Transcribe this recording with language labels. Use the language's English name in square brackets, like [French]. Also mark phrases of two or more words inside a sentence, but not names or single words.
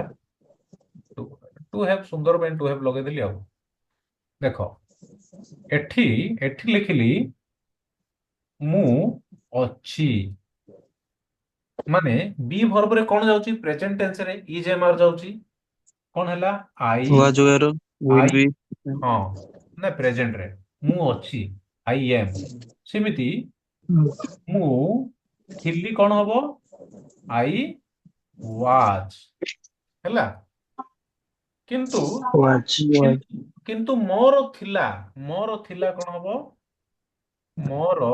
[English] to to have [Odia] ସୁନ୍ଦର ପାଇଁ [English] to have [Odia] ଲଗେଇଦେଲି ଆଉ। ଦେଖ ଏଠି ଏଠି ଲେଖିଲି ମୁଁ ଅଛି, ମାନେ ବି ଭର୍ବରେ କଣ ଯାଉଛି ପ୍ରେଜେଣ୍ଟ ଟେନ୍ସରେ [English] is am are [Odia] ଯାଉଛି। କଣ ହେଲା ଆଇ [English] was were will ଆଇ be [Odia] ହଁ ନା ପ୍ରେଜେଣ୍ଟରେ ମୁଁ ଅଛି [English] I am. [Odia] ସେମିତି ମୁଁ ଥିଲି କଣ ହବ [English] I was [Odia] ହେଲା। କିନ୍ତୁ [English] was was [Odia] କିନ୍ତୁ କିନ୍ତୁ ମୋର ଥିଲା କଣ ହବ ମୋର।